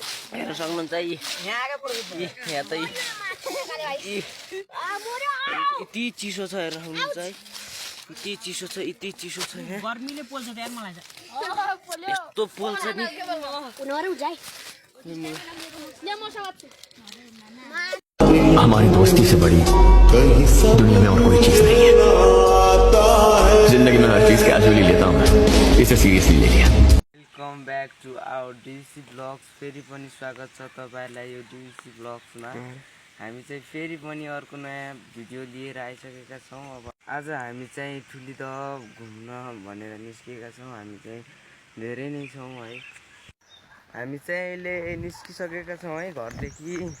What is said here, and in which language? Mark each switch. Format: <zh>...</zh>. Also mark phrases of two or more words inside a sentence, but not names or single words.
<ne>हेर्न सक्नुहुन्छ यहाँ त यति चिसो छ हेर्न सक्नुहुन्छ है यति चिसो छ यहाँ गर्मीले पोल्छ त यार मलाई यस्तो पोल्छ नि</ne> <hi>हमारी दोस्ती से बड़ी दुनिया में और कोई चीज नहीं है। जिंदगी में हर चीज कैजुअली लेता हूँ, इसे सीरियसली ले लिया।</hi> <en>welcome back to our</en> <ne>डिसी ब्लग्स। फेरि पनि स्वागत छ तपाईँलाई यो डिसी ब्लग्समा। हामी चाहिँ फेरि पनि अर्को नयाँ भिडियो लिएर आइसकेका छौँ। अब आज हामी चाहिँ ठुली त घुम्न भनेर निस्केका छौँ। हामी चाहिँ धेरै नै छौँ है। हामी चाहिँ अहिले निस्किसकेका छौँ है घरदेखि।</ne>